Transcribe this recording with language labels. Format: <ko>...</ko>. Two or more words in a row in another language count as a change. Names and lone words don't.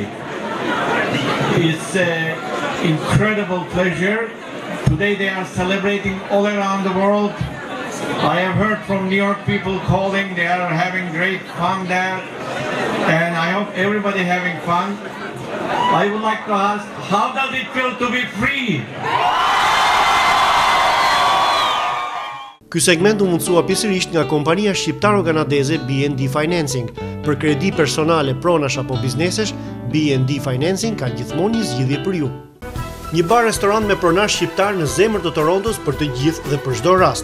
<en>It's an incredible pleasure. Today they are celebrating all around the world. I have heard from New York people calling, they are having great fun there, and I hope everybody having fun. I would like to ask, how does it feel to be free?</en> <sq>Ky segment u mundsua pjesërisht nga kompania shqiptaro-kanadeze BND Financing. Për kredi personale, pronash apo biznesesh, BND Financing ka gjithmonë një zgjidhje për ju. Një bar-restorant me pronash shqiptar në zemër të Torontos për të gjithë dhe për çdo rast.</sq>